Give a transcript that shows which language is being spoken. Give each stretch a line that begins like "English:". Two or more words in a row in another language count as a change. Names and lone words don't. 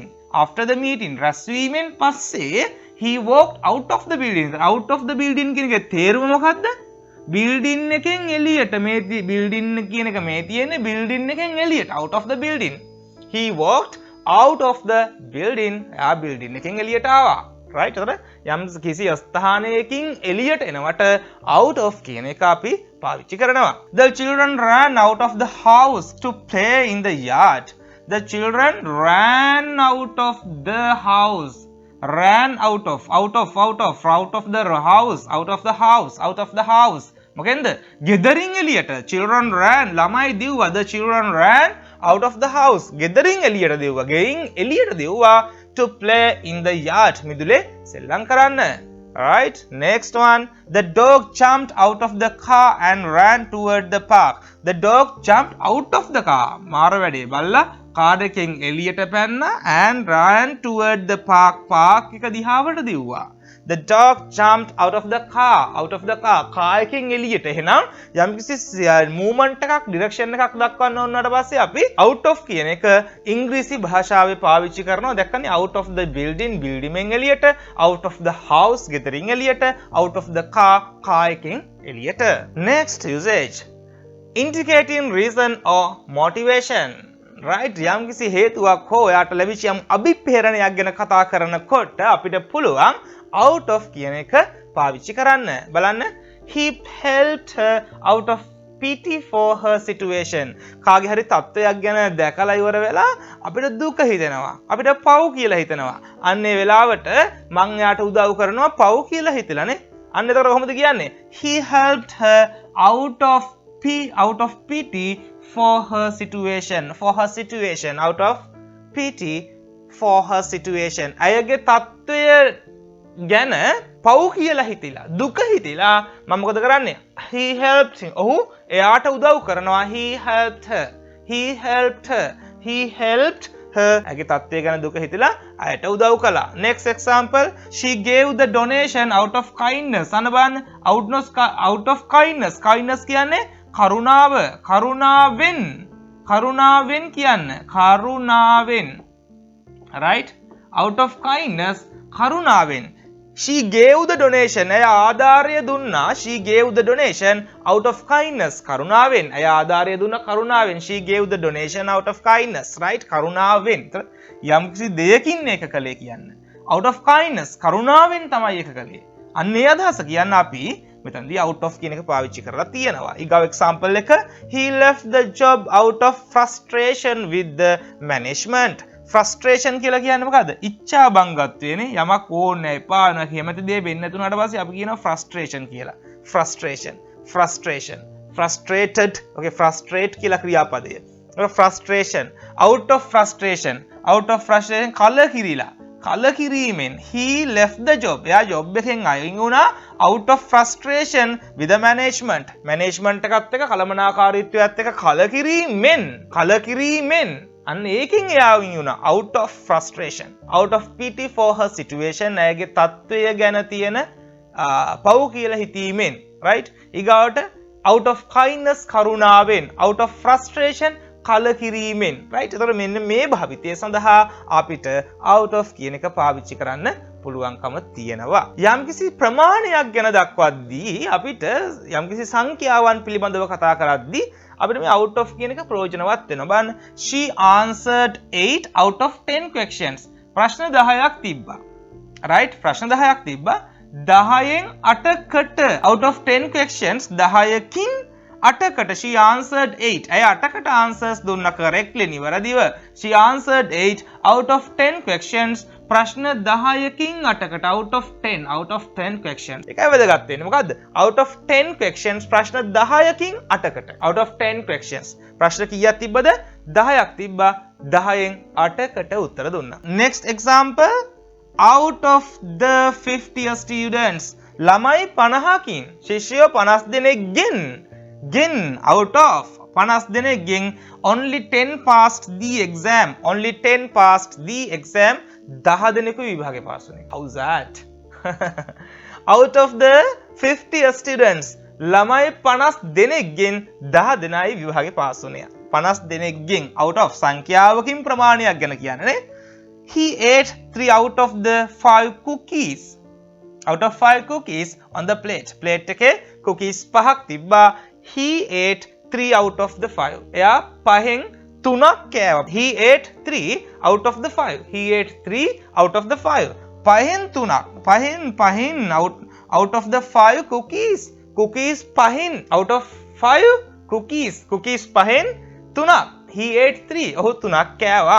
English: after the meeting
Sinhala: රැස්වීමෙන් පස්සේ
English: he walked out of the building. out of the building
Sinhala: කියන එකේ තේරුම මොකද්ද? building එකෙන් එළියට. මේ building කියන එක මේ තියෙන්නේ building එකෙන් එළියට.
English: out of the building. he walked out of the building.
Sinhala: building එකෙන් එළියට ආවා. right. එතකොට යම් කිසි ස්ථානයකින් එළියට එනවට
English: out of
Sinhala: කියන එක අපි පාවිච්චි කරනවා.
English: the children ran out of the house to play in the yard. the children ran out of the house. ran out of the house.
Sinhala: මොකෙන්ද? ගෙදරින් එළියට.
English: children ran
Sinhala: ළමයි දිව්වා.
English: the children ran out of the house.
Sinhala: ගෙදරින් එළියට දිව්වා. ගෙයින් එළියට දිව්වා
English: to play in the yard.
Sinhala: මිදුලේ සෙල්ලම් කරන්න.
English: right. next one. the dog jumped out of the car and ran toward the park. the dog jumped out of the car.
Sinhala: මාර වැඩේ බල්ලා කාර් එකෙන් එළියට පැන්නා
English: and ran toward the park.
Sinhala: park එක දිහාවට දිව්වා.
English: the dog jumped out of the car.
Sinhala: කාර් එකෙන් එළියට. එහෙනම් යම්කිසි movement එකක් direction එකක් දක්වන්න ඕනකට පස්සේ අපි
English: out of
Sinhala: කියන එක ඉංග්‍රීසි භාෂාවේ පාවිච්චි කරනවා. දැක්කනේ
English: out of the building
Sinhala: building එළියට,
English: out of the house
Sinhala: ගෙදරින් එළියට,
English: out of the car
Sinhala: එකෙන් එළියට.
English: next usage. indicating reason or motivation. right.
Sinhala: යම් කිසි හේතුවක් හෝ එයාට ලැබිච්ච යම් අභිප්‍රේරණයක් ගැන කතා කරනකොට අපිට පුළුවන්
English: out of
Sinhala: කියන එක පාවිච්චි කරන්න. බලන්න.
English: he helped her out of pity for her situation.
Sinhala: කාගේ හරි තත්ත්වයක් ගැන දැකලා ඉවර වෙලා අපිට දුක හිතෙනවා. අපිට පව් කියලා හිතෙනවා. අන්න ඒ වෙලාවට මං එයාට උදව් කරනවා පව් කියලා හිතලානේ. අන්න ඒතර කොහොමද කියන්නේ?
English: he helped her out of pity for her situation. out of pity for her situation.
Sinhala: අයගේ තත්ත්වය ගැන පව් කියලා හිතිලා දුක හිතිලා මම මොකද කරන්නේ?
English: he helped him.
Sinhala: ඔහු එයාට උදව් කරනවා.
English: he helped her.
Sinhala: ඇගේ තත්ත්වය ගැන දුක හිතිලා අයට උදව් කළා.
English: next example. she gave the donation out of kindness.
Sinhala: අන්න බලන්න
English: out of kindness.
Sinhala: kindness කියන්නේ කරුණාව. කරුණාවෙන් කියන්න.
English: right. out of kindness කරුණාවෙන්. she gave the donation.
Sinhala: එය ආධාරය දුන්නා.
English: she gave the donation out of kindness.
Sinhala: කරුණාවෙන්. එය ආධාරය දුන්නා කරුණාවෙන්.
English: she gave the donation out of kindness. right.
Sinhala: කරුණාවෙන්. යම් කිසි දෙයකින් ඒක කළේ කියන්න.
English: out of kindness.
Sinhala: කරුණාවෙන් තමයි ඒක කළේ. අන්න ඒ අදහස කියන්න අපි මෙතනදී
English: out of
Sinhala: කියන එක පාවිච්චි කරලා තියෙනවා. ඊගව example එක
English: he left the job out of frustration with the management.
Sinhala: frustration කියලා කියන්නේ මොකද්ද? ඉච්ඡා බංගත්වයනේ. යමක් ඕනේ නැහැ, එපා වෙනවා, කැමති දේ වෙන්නේ නැතුණාට පස්සේ අපි කියනවා frustration කියලා.
English: frustrated. okay, frustrate
Sinhala: කියලා ක්‍රියාපදය.
English: frustration. out of frustration කලකිරීමෙන් he left the job.
Sinhala: එයා job එකෙන් අයින් වුණා
English: out of frustration with the management.
Sinhala: එකත් එක්ක කලමනාකාරීත්වයත් එක්ක කලකිරීමෙන් අන්න ඒකෙන් එයා අයින් වුණා
English: out of frustration. out of pity for her situation.
Sinhala: ඇයගේ තත්ත්වය ගැන තියෙන පව් කියලා හිතීමෙන්.
English: right. ඊගාවට out of kindness කරුණාවෙන්, out of frustration කලකිරීමෙන්. right?
Sinhala: එතකොට මෙන්න මේ භාවිතය සඳහා අපිට
English: out of
Sinhala: කියන එක පාවිච්චි කරන්න පුළුවන්කම තියෙනවා. යම්කිසි ප්‍රමාණයක් ගැන දක්වද්දී අපිට යම්කිසි සංඛ්‍යාවන් පිළිබඳව කතා කරද්දී අපිට මේ
English: out of
Sinhala: කියන එක ප්‍රයෝජනවත් වෙනවා.
English: බලන්න she answered 8 out of 10 questions.
Sinhala: ප්‍රශ්න 10ක් තිබ්බා. right? ප්‍රශ්න 10ක් තිබ්බා. 10න් 8කට
English: out of 10 questions
Sinhala: 10කින් 8කට
English: she answered 8.
Sinhala: ඇය 8කට answers දුන්නා correctly නිවැරදිව.
English: she answered 8 out of 10 questions.
Sinhala: ප්‍රශ්න 10කින් 8කට
English: out of 10 questions.
Sinhala: ඒකයි වැදගත් වෙන්නේ. මොකද්ද?
English: out of 10 questions
Sinhala: ප්‍රශ්න 10කින් 8කට.
English: out of 10 questions.
Sinhala: ප්‍රශ්න කීයක් තිබ්බද? 10ක් තිබ්බා. 10න් 8කට උත්තර දුන්නා.
English: next example, out of the 50 students.
Sinhala: ළමයි 50කින් ශිෂ්‍යයෝ 50 දෙනෙක්ගෙන්
English: out of
Sinhala: 50 දෙනෙක්ගෙන්
English: only 10 passed the exam. only 10 passed the exam.
Sinhala: 10 දෙනෙකු විභාගේ පාස් වුණේ.
English: how's that? out of the 50 students.
Sinhala: ළමයි 50 දෙනෙක්ගෙන් 10 දෙනයි විභාගේ පාස් වුණේ. 50 දෙනෙක්ගෙන්
English: out of
Sinhala: සංඛ්‍යාවකින් ප්‍රමාණයක් ගැන කියන්නේ නේ.
English: he ate 3 out of the 5 cookies. out of 5 cookies on the plate. plate එකේ cookies 5ක් තිබ්බා. he ate 3 out of the 5.
Sinhala: එයා 5න් 3ක් කෑවා.
English: he ate 3 out of the 5. he ate 3 out of the 5.
Sinhala: 5න් 3ක්.
English: 5න් out of the 5 cookies. cookies 5න් out of 5 cookies.
Sinhala: cookies 5න් 3ක්.
English: he ate 3.
Sinhala: ඔහු 3ක් කෑවා.